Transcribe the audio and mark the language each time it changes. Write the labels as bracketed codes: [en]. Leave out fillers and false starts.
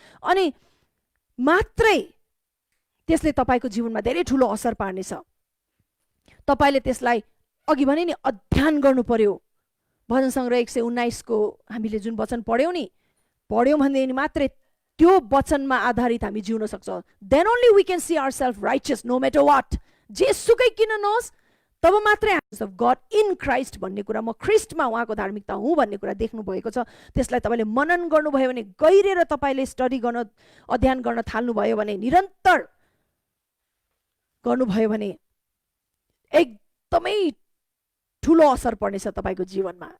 [ne] अनि मात्रै त्यसले तपाईँको जीवनमा धेरै ठुलो असर पार्नेछ। तपाईँले त्यसलाई अघि भने नि अध्ययन गर्नु पर्यो। भजन सङ्ग्रह 119 को हामीले जुन वचन पढ्यौँ भनेदेखि मात्रै त्यो वचनमा आधारित हामी जिउन सक्छौँ। [en] Then only we can see ourselves righteous no matter what. [ne] जेसुकै किन नहोस् तब मात्रै [en] God in Christ [ne] भन्ने कुरा, म ख्रिस्टमा उहाँको धार्मिकता हुँ भन्ने कुरा देख्नु भएको छ। त्यसलाई तपाईँले मनन गर्नुभयो भने, गहिरेर तपाईँले स्टडी गर्न, अध्ययन गर्न थाल्नुभयो भने, निरन्तर गर्नुभयो भने एकदमै ठुलो असर पर्नेछ तपाईँको जीवनमा।